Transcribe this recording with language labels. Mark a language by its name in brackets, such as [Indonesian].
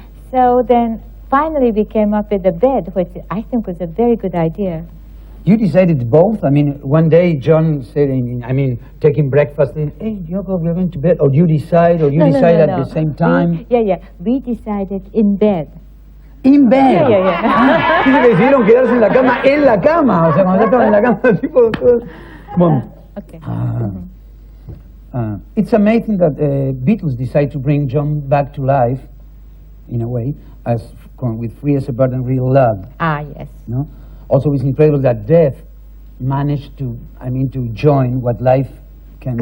[English] So then finally we came up with a bed, which I think was a very good idea. You decided both? I mean, one day John said, taking breakfast, hey, Yoko, we're going to bed, or you decide, or you decide at the same time? We decided in bed. In bed. [Spanish] Dice que decidieron quedarse en la cama, o sea, cuando ya estaban en la cama, tipo. Bueno. [English] Okay. It's amazing that Beatles decide to bring John back to life, in a way, with Free as a Bird and Real Love. Yes. No? Also, it's incredible that death managed to join what life can do.